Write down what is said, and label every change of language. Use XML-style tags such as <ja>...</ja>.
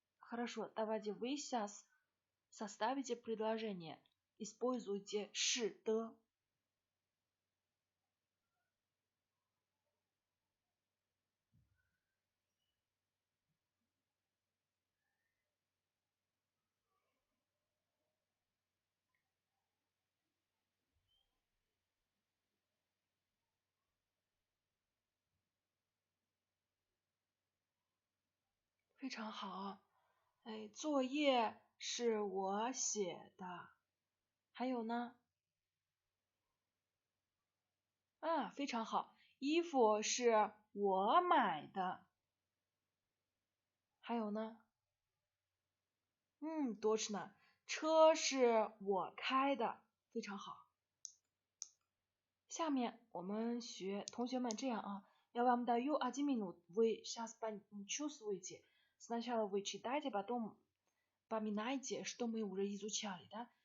<ru>Хорошо, давайте вы сейчас составите предложение. Используйте 是的。</ru> <zh>非常好。哎，作业是我写的。还有呢？啊，非常好。衣服是我买的。还有呢？多着呢。车是我开的。非常好。下面我们学，同学们这样啊。</zh> <ru>Я вам даю 1 минут. Вы сейчас чувствуете. Сначала вы читайте, потом поминайте, что мы уже изучали, да? Вы просто посмотрите. Я вам даю 1 минут.</ru> <zh>你们看1分钟。</zh>